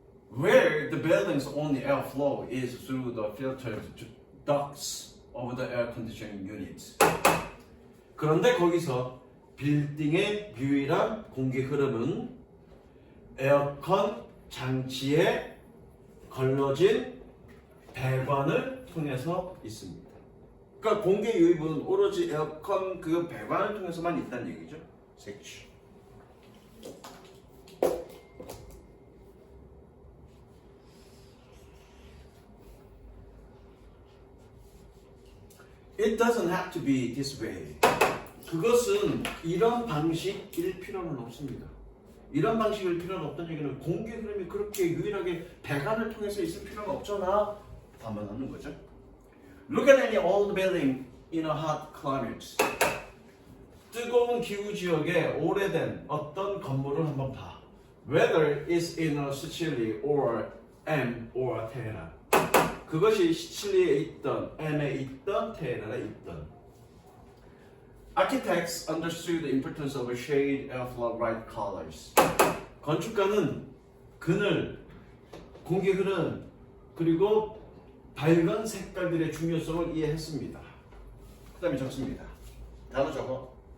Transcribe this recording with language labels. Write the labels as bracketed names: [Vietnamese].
[English] Where the building's only airflow is through the filtered ducts of the air conditioning units. [Korean] 그런데 거기서 빌딩의 유일한 공기 흐름은 에어컨 장치에 걸러진 배관을 통해서 있습니다. 그러니까 공기 유입은 오로지 에어컨 그 배관을 통해서만 있다는 얘기죠. 색취. [English] It doesn't have to be this way. [Korean] 그것은 이런 방식일 필요는 없습니다. 이런 방식일 필요는 없다는 얘기는 공기 흐름이 그렇게 유일하게 배관을 통해서 있을 필요는 없잖아. 반문하는 거죠. [English] Look at any old building in a hot climate. [Korean] 뜨거운 기후 지역에 오래된 어떤 건물을 한번 봐. [English] Whether it's in a Sicily or M or Tehran. [Korean] 그것이 시칠리에 있던, M에 있던, 테헤란에 있던. [English] Architects understood the importance of a shade, airflow, bright colors. [Korean] 건축가는 그늘, 공기 흐름, 그리고 밝은 색깔들의 중요성을 이해했습니다. 그 다음에 적습니다. 단어 적어.